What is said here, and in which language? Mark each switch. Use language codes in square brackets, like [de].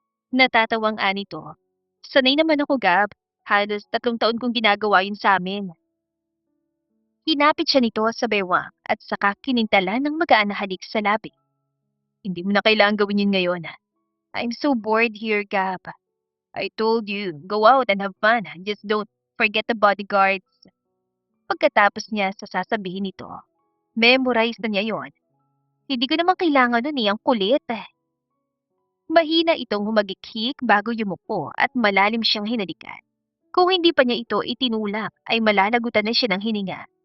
[tl] Natatawang anito. Sanay naman ako, Gab. Halos 3 taon kong ginagawa yun sa amin. Hinapit siya nito sa bewang at saka kinintala ng magaan na halik sa labi. Hindi mo na kailangan gawin yun ngayon. [en] I'm so bored here, Gab. I told you, go out and have fun. Just don't forget the bodyguards. [tl] Pagkatapos niya sa sasabihin nito, memorize na niya yon. Hindi ko naman kailangan nun eh, ang kulit. Mahina itong humagikhik bago yumuko at malalim siyang hinalikan. Kung hindi pa niya ito itinulak, ay malalagutan na siya ng hininga.